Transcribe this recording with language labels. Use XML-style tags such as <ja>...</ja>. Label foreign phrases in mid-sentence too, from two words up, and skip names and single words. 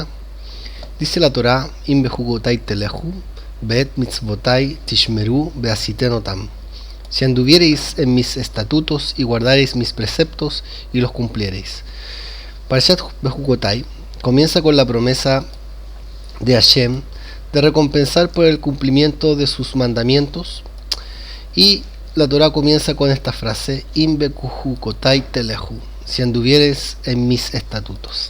<es>Dice la Torá:</es> <he>אם בחקתי תלכו ואת מצותי תשמרו ועשיתם אתם.</he> <es>Si anduviereis en mis estatutos y guardareis mis preceptos y los cumpliereis.</es> <he>פרשת בחקתי</he> <es>comienza con la promesa de Hashem de recompensar por el cumplimiento de sus mandamientos, y la Torá comienza con esta frase:</es> <he>אם בחקתי תלכו,</he> <es>si anduvieres en mis estatutos.</es>